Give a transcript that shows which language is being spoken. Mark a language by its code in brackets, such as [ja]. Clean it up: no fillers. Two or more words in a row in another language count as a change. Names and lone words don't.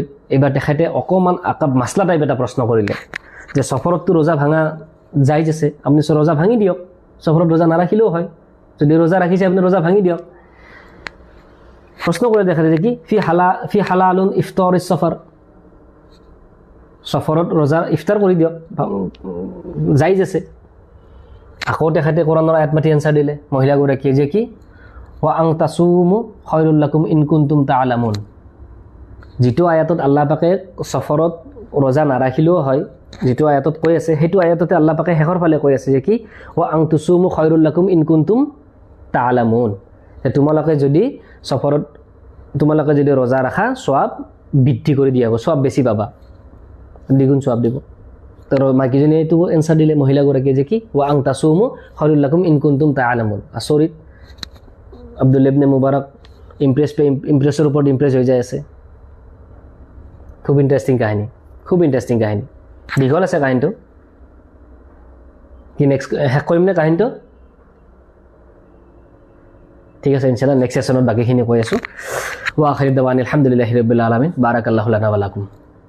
[as] এইবাৰ তেখেতে অকণমান মাছলা টাইপ এটা প্ৰশ্ন কৰিলে যে সফৰততো ৰোজা ভাঙা জাইজ আছে, আপুনি ৰোজা ভাঙি দিয়ক, সফৰত ৰোজা নাৰাখিলেও হয়, যদি ৰোজা ৰাখিছে আপুনি ৰোজা ভাঙি দিয়ক। প্ৰশ্ন কৰি দেখালে যে কি [ar] في حلال إفطار سفر, [as] সফৰত ৰোজা ইফতাৰ কৰি দিয়ক, জাইজ আছে। আকৌ তেখেতে কোৰাণৰ আয়াত মাতি এনচাৰ দিলে মহিলাগৰাকীয়ে যে কি [ar] وأن تصوموا خير لكم إن كنتم تعلمون, [as] যিটো আয়াতত আল্লাহ পাকে সফৰত ৰোজা নাৰাখিলেও হয়, যিটো আয়াতত কৈ আছে সেইটো আয়াততে আল্লাহ পাকে শেষৰ ফালে কৈ আছে যে কি [ar] وأن تصوموا خير لكم إن كنتم تعلمون, [as] যে তোমালোকে যদি ৰোজা ৰাখা সওয়াব বৃদ্ধি কৰি দিয়া হ'ব, সওয়াব বেছি পাবা, দ্বিগুণ সওয়াব দিব। তো মাইকীজনীয়ে এইটো এনচাৰ দিলে মহিলাগৰাকীয়ে যে কি [ar] وأن تصوموا خير لكم إن كنتم تعلمون. [as] আচৰিত। আব্দুল্লাহ ইবনে মুবাৰক ইমপ্ৰেছৰ ওপৰত ইমপ্ৰেছ হৈ যায় আছে। খুব ইণ্টাৰেষ্টিং কাহিনী, দীঘল আছে কাহিনীটো। কি নেক্সট শেষ কৰিম নে কাহিনীটো? ঠিক আছে, ইনশাআল্লাহ নেক্সট সেশনত বাকীখিনি কৈ আছোঁ। [ar] وآخر دعوانا الحمد لله رب العالمين بارك الله لنا ولكم.